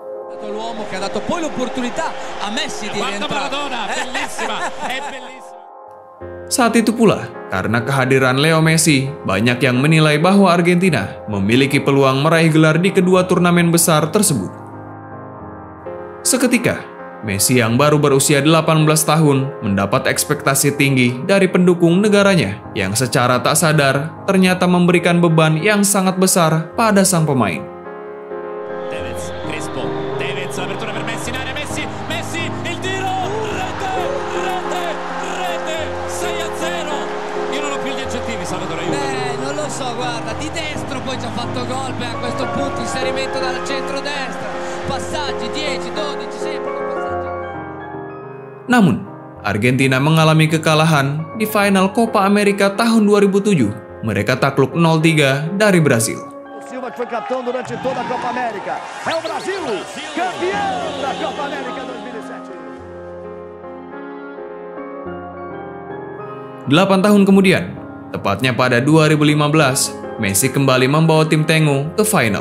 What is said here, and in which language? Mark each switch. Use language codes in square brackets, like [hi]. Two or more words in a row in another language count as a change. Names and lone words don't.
[id] Saat itu pula, karena kehadiran Leo Messi, banyak yang menilai bahwa Argentina memiliki peluang meraih gelar di kedua turnamen besar tersebut. Seketika, Messi yang baru berusia 18 tahun mendapat ekspektasi tinggi dari pendukung negaranya yang secara tak sadar ternyata memberikan beban yang sangat besar pada sang pemain. [it] Guarda, di destro poi ci ha fatto gol a questo punto, inserimento dal centro-destra, passaggi 10, 12, sempre passaggi. [id] Namun, Argentina mengalami kekalahan di final Copa America tahun 2007. Mereka takluk 0-3 dari Brasil. [pt] Silva foi capitão durante toda a Copa América. É o Brasil, campeão da Copa América 2007. [id] 8 tahun kemudian, tepatnya pada 2015, Messi kembali membawa tim Tengu ke final.